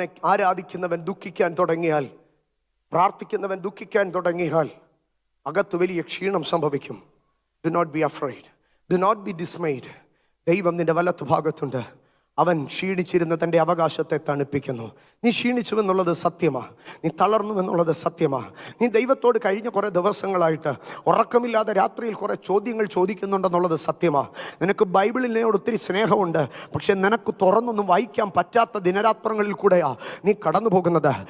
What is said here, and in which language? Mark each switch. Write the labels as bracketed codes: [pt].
[ml] ആരാധിക്കുന്നവൻ ദുഃഖിക്കാൻ തുടങ്ങിയാൽ, പ്രാർത്ഥിക്കുന്നവൻ ദുഃഖിക്കാൻ തുടങ്ങിയാൽ അകത്ത് വലിയ ക്ഷീണം സംഭവിക്കും. [en] Do not be afraid. Do not be dismayed. [ml] ദൈവം നിന്റെ വലത്ത് ഭാഗത്തുണ്ട്. അവൻ ക്ഷീണിച്ചിരുന്ന് തൻ്റെ അവകാശത്തെ തണുപ്പിക്കുന്നു. നീ ക്ഷീണിച്ചുവെന്നുള്ളത് സത്യമാണ്. നീ തളർന്നുവെന്നുള്ളത് സത്യമാണ്. നീ ദൈവത്തോട് കഴിഞ്ഞ കുറേ ദിവസങ്ങളായിട്ട് ഉറക്കമില്ലാതെ രാത്രിയിൽ കുറേ ചോദ്യങ്ങൾ ചോദിക്കുന്നുണ്ടെന്നുള്ളത് സത്യമാണ്. നിനക്ക് ബൈബിളിനോട് ഒത്തിരി സ്നേഹമുണ്ട്, പക്ഷെ നിനക്ക് തുറന്നൊന്നും വായിക്കാൻ പറ്റാത്ത ദിനരാത്രങ്ങളിൽ കൂടെയാണ് നീ കടന്നു പോകുന്നത്.